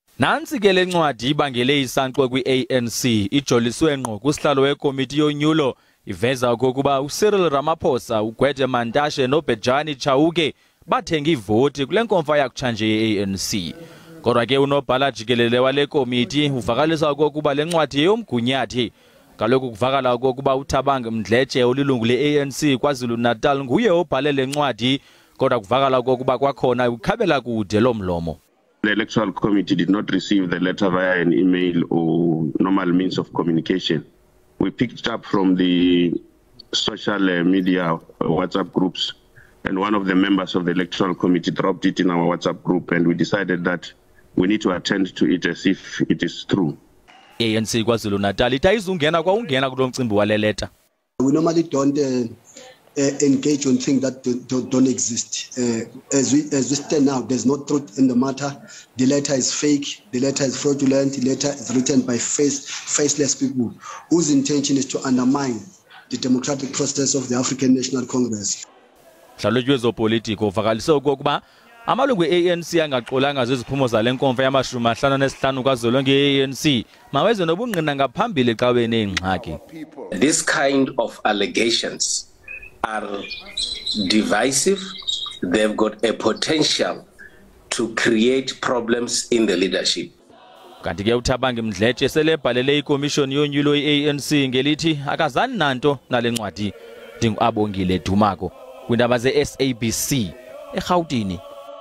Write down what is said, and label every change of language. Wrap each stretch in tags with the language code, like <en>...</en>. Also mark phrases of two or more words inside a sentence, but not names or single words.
<xh>Nansi ke lencwadi ibangele isankxwe kwi-ANC ijoliswe ngqo kusihlalo wekomiti yonyulo iveza okokuba uCyril Ramaphosa, uGwede Mantashe noBejani Chauke bathenga ivoti kule nkomfa yakutshanje ye-ANC. Kodwa ke unobhala jikelele wale komiti uvakalisa okokuba le ncwadi yomgunyathi. Kaloku kuvakala okokuba uThabang Mdletshe olilungu le-ANC KwaZulu Natal nguye obhale le ncwadi, kodwa kuvakala okokuba kwakhona ukhabela kude lo mlomo.</xh> <en>The Electoral Committee did not receive the letter via an email or normal means of communication. We picked it up from the social media WhatsApp groups, and one of the members of the Electoral Committee dropped it in our WhatsApp group, and we decided that we need to attend to it as if it is true.</en> <xh>ANC KwaZulu Natal itayizungena kwaungena kulo mcimbi wale letter.</xh> <en>We normally don't engage on things that don't exist. As we stand now, there's no truth in the matter. The letter is fake. The letter is fraudulent. The letter is written by faceless people whose intention is to undermine the democratic process of the African National Congress.</en> <xh>Hlalutyo ezopolitiko uvakalise okokuba amalungu e-ANC angaxolanga ziziphumo zale nkomfa yama-55 kazwelonke ye-ANC maweze nobungqina ngaphambili xa benengxaki.</xh> <en>This kind of allegations are divisive. They've got a potential to create problems in the leadership.</en> <xh>Kanti ke uThabang Mdletshe selebhalele ikomishoni yonyulo ye-ANC ngelithi akazani nanto nale ncwadi. Abongile Dumako kwindaba ze-SABC eGauteng.</xh>